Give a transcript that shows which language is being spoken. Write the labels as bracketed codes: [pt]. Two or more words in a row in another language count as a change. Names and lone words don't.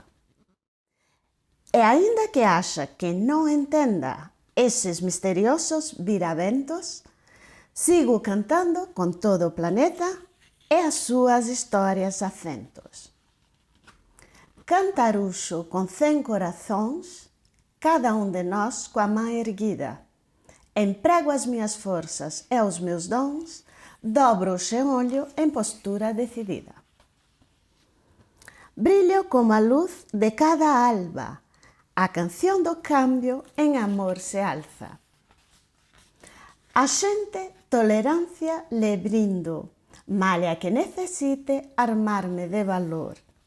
[gl] E aínda que axa que non entenda eses misteriosos viraventos, sigo cantando con todo o planeta e as súas historias acentos. Cantaruxo con 100 corazóns, cada un de nós coa man erguida. [pt] Emprego as minhas forças e os meus dons, [gl] dobro o xeonllo en postura decidida. Brillo como a luz de cada alba, a canción do cambio en amor se alza. A xente tolerancia le brindo, malia que necesite armarme de valor.